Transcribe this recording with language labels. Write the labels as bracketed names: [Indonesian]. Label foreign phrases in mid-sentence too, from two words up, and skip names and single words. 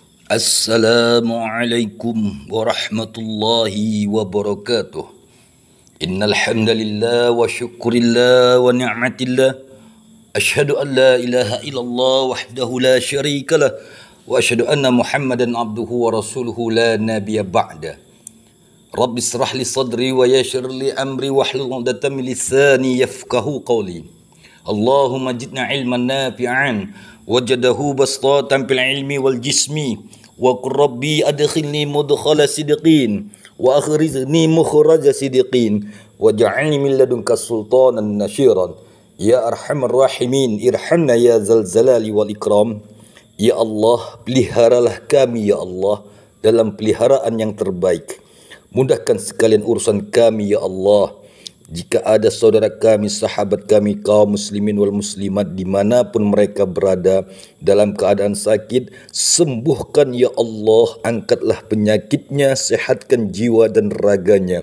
[Arabic] السلام عليكم ورحمة الله وبركاته. إن الحمد لله والشكر لله والنعمة لله. أشهد أن لا إله إلا الله وحده لا شريك له وأشهد أن محمدا عبده ورسوله لا نبي بعده. رب اشرح لي صدري ويسر لي أمري واحلل عقدة من لساني يفقه قولي. اللهم زدنا علما نافعا وزاده بسطة في العلم والجسم وقل رب أدخلني مدخل صدق وأخرجني مخرج صدق واجعلني من لدنك سلطانا نصيرا يا أرحم الراحمين ارحمنا يا ذا الجلال والإكرام. [Indonesian] Ya Allah, peliharalah kami ya Allah dalam peliharaan yang terbaik. Mudahkan sekalian urusan kami ya Allah. Jika ada saudara kami, sahabat kami, kaum [Arabic] المسلمين والمسلمات [Indonesian] dimanapun mereka berada dalam keadaan sakit, sembuhkan ya Allah, angkatlah penyakitnya, sehatkan jiwa dan raganya.